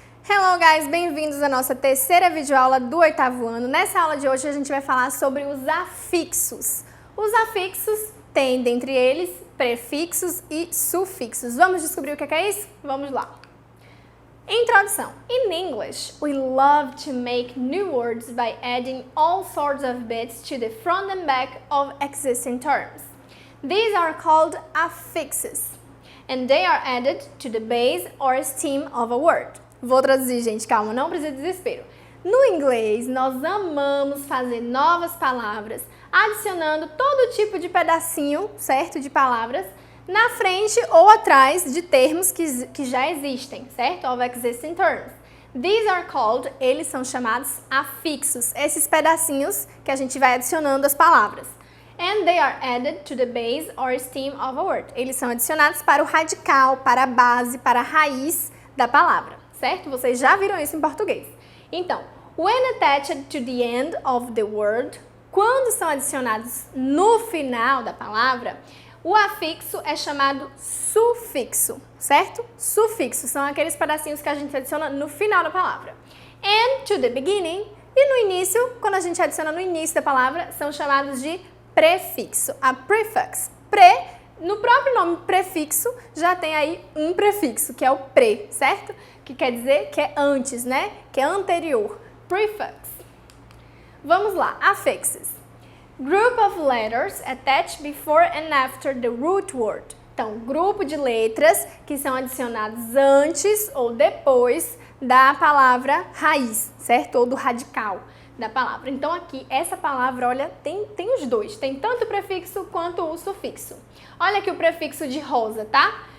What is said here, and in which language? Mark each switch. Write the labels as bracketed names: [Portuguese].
[English] Hello guys, [Portuguese] bem-vindos à nossa terceira videoaula do 8º ano. Nessa aula de hoje a gente vai falar sobre os afixos. Os afixos têm dentre eles prefixos e sufixos. Vamos descobrir o que é isso? Vamos lá. Introdução. [English] In English, we love to make new words by adding all sorts of bits to the front and back of existing terms. These are called affixes, and they are added to the base or stem of a word. [Portuguese] Vou traduzir, gente, calma, não precisa de desespero. No inglês, nós amamos fazer novas palavras, adicionando todo tipo de pedacinho, certo, de palavras, na frente ou atrás de termos que já existem, certo? [English] Of existing terms. These are called, [Portuguese] eles são chamados afixos, esses pedacinhos que a gente vai adicionando às palavras. [English] And they are added to the base or stem of a word. [Portuguese] Eles são adicionados para o radical, para a base, para a raiz da palavra. Certo? Vocês já viram isso em português. Então, [English] when attached to the end of the word, [Portuguese] quando são adicionados no final da palavra, o afixo é chamado sufixo, certo? Sufixo são aqueles pedacinhos que a gente adiciona no final da palavra. [English] And to the beginning, [Portuguese] e no início, quando a gente adiciona no início da palavra, são chamados de prefixo. A prefix, no próprio nome prefixo, já tem aí um prefixo, que é o pre, certo? Que quer dizer que é antes, né? Que é anterior. Prefix. Vamos lá. Affixes. [English] Group of letters attached before and after the root word. [Portuguese] Então, grupo de letras que são adicionados antes ou depois da palavra raiz, certo? Ou do radical da palavra. Então, aqui, essa palavra, olha, tem os dois. Tem tanto o prefixo quanto o sufixo. Olha aqui o prefixo de rosa, tá?